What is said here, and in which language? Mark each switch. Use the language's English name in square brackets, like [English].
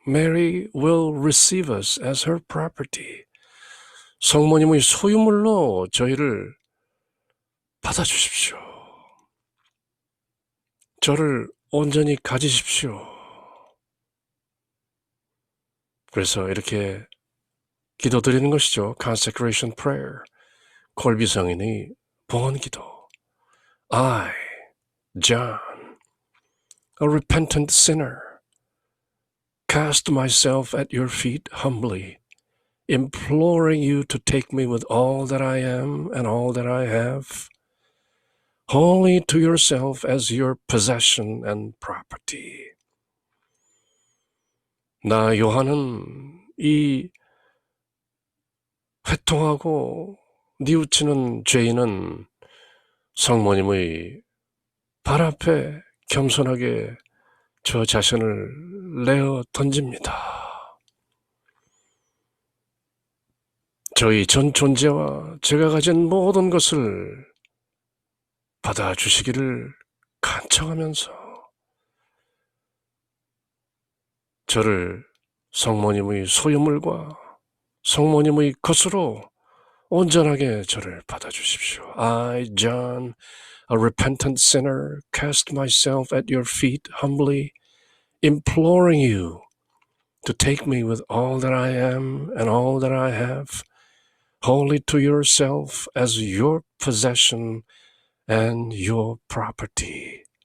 [English] Mary will receive us as her property. [Korean] 성모님의 소유물로 저희를 받아주십시오. 저를 온전히 가지십시오. 그래서 이렇게 기도드리는 것이죠. [English] Consecration prayer. [Korean] 콜비 성인의 봉헌기도. [English] I, John, a repentant sinner, cast myself at your feet humbly, imploring you to take me with all that I am and all that I have, wholly to yourself as your possession and property. [Korean] 나 요한은 이 회통하고 뉘우치는 죄인은 성모님의 발 앞에 겸손하게 저 자신을 내어 던집니다. 저희 전 존재와 제가 가진 모든 것을 받아주시기를 간청하면서 저를 성모님의 소유물과 성모님의 것으로 온전하게 저를 받아주십시오. [English] I, John, a repentant sinner, cast myself at your feet humbly, imploring you to take me with all that I am and all that I have, wholly to yourself as your possession and your property.